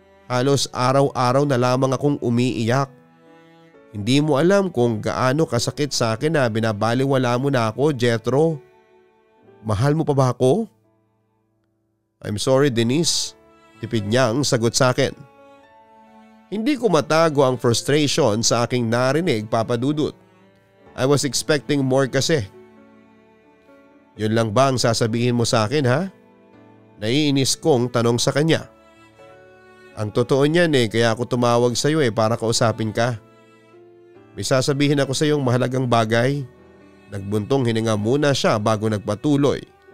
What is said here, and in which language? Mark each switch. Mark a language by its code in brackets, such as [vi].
[tl] Halos araw-araw na lamang akong umiiyak. Hindi mo alam kung gaano kasakit sa akin na binabaliwala mo na ako, Jethro. Mahal mo pa ba ako? [en] I'm sorry, Denise. [tl] Tipid niyang sagot sa akin. Hindi ko matago ang frustration sa aking narinig, Papa Dudut. [en] I was expecting more kasi. [tl] Yun lang ba ang sasabihin mo sa akin, ha? Naiinis kong tanong sa kanya. Ang totoo niyan kaya ako tumawag sa iyo para kausapin ka. May sasabihin ako sa iyong mahalagang bagay. Nagbuntong hininga muna siya bago nagpatuloy.